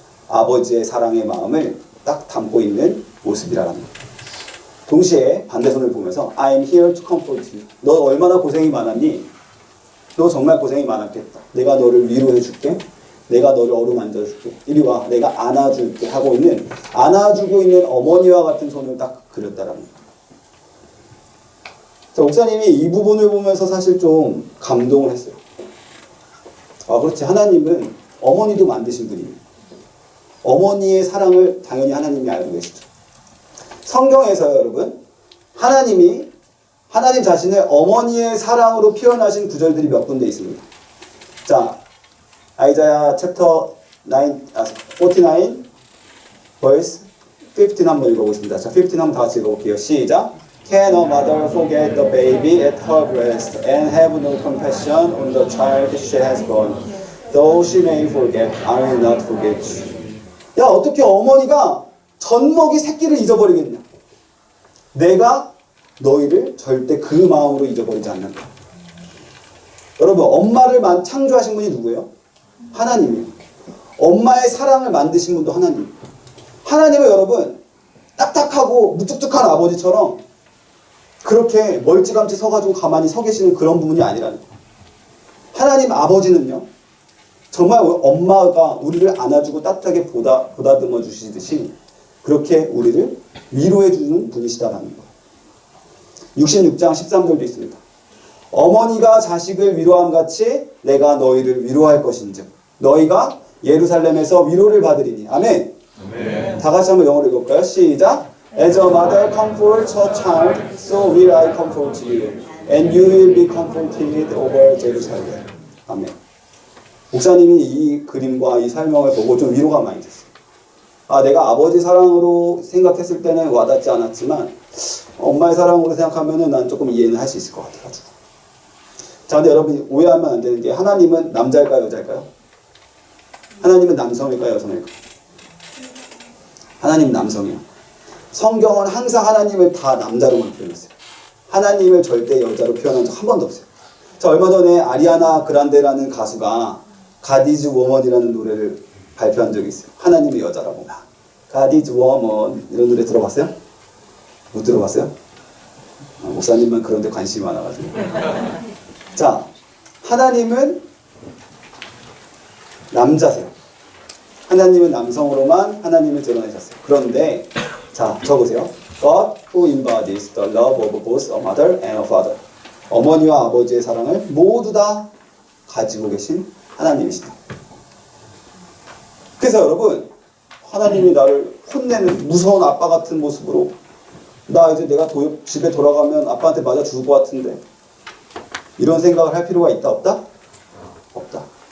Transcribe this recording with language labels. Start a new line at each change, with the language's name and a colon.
Korean: 아버지의 사랑의 마음을 딱 담고 있는 모습이라는 거예요. 동시에 반대손을 보면서
English: I'm here to comfort you.
Korean: 너 얼마나 고생이 많았니? 너 정말 고생이 많았겠다. 내가 너를 위로해 줄게. 내가 너를 어루만져 줄게. 이리 와. 내가 안아줄게. 하고 있는, 안아주고 있는 어머니와 같은 손을 딱 그렸다라는 거예요. 자, 목사님이 이 부분을 보면서 사실 좀 감동을 했어요. 아, 그렇지. 하나님은 어머니도 만드신 분입니다. 어머니의 사랑을 당연히 하나님이 알고 계시죠. 성경에서요, 여러분, 하나님 자신을 어머니의 사랑으로 표현하신 구절들이 몇 군데 있습니다. 자, 아이자야 챕터 49 verse 15 한번 읽어보겠습니다. 자, 15 한번 다 같이 읽어볼게요. 시작.
English: Can a mother forget the baby at her breast and have no compassion on the child she has born? Though she may forget, I will not forget you.
Korean: 야, 어떻게 어머니가 젖먹이 새끼를 잊어버리겠냐? 내가 너희를 절대 그 마음으로 잊어버리지 않는다. 여러분, 엄마를 창조하신 분이 누구예요? 하나님이에요. 엄마의 사랑을 만드신 분도 하나님. 하나님은 여러분, 딱딱하고 무뚝뚝한 아버지처럼 그렇게 멀찌감치 서가지고 가만히 서 계시는 그런 부분이 아니라는 거예요. 하나님 아버지는요, 정말 엄마가 우리를 안아주고 따뜻하게 보다듬어 주시듯이 그렇게 우리를 위로해 주는 분이시다라는 거예요. 66장 13절도 있습니다. 어머니가 자식을 위로함 같이 내가 너희를 위로할 것인즉 너희가 예루살렘에서 위로를 받으리니. 아멘. 아멘. 다 같이 한번 영어로 읽어볼까요? 시작.
English: As a mother comforts her child, so will I comfort you, and you will be comforted over Jerusalem.
Korean: 아멘. 목사님이 이 그림과 이 설명을 보고 좀 위로가 많이 됐어요. 아, 내가 아버지 사랑으로 생각했을 때는 와닿지 않았지만 엄마의 사랑으로 생각하면은 난 조금 이해는 할 수 있을 것 같아가지고. 자, 근데 여러분 오해하면 안 되는 게 하나님은 남자일까요, 여자일까요? 하나님은 남성일까요, 여성일까요? 하나님은 남성이에요. 성경은 항상 하나님을 다 남자로만 표현했어요. 하나님을 절대 여자로 표현한 적 한 번도 없어요. 자, 얼마 전에 아리아나 그란데라는 가수가 God is Woman이라는 노래를 발표한 적이 있어요. 하나님이 여자라고. God is Woman 이런 노래 들어봤어요? 못 들어봤어요? 목사님만 그런 데 관심이 많아가지고. 자, 하나님은 남자세요. 하나님은 남성으로만 하나님을 드러내셨어요. 그런데 자, 적으세요.
English: God who embodies the love of both a mother and a father.
Korean: 어머니와 아버지의 사랑을 모두 다 가지고 계신 하나님이시다. 그래서 여러분, 하나님이 나를 혼내는 무서운 아빠 같은 모습으로 나 이제 내가 집에 돌아가면 아빠한테 맞아 죽을 것 같은데 이런 생각을 할 필요가 있다 없다? 없다.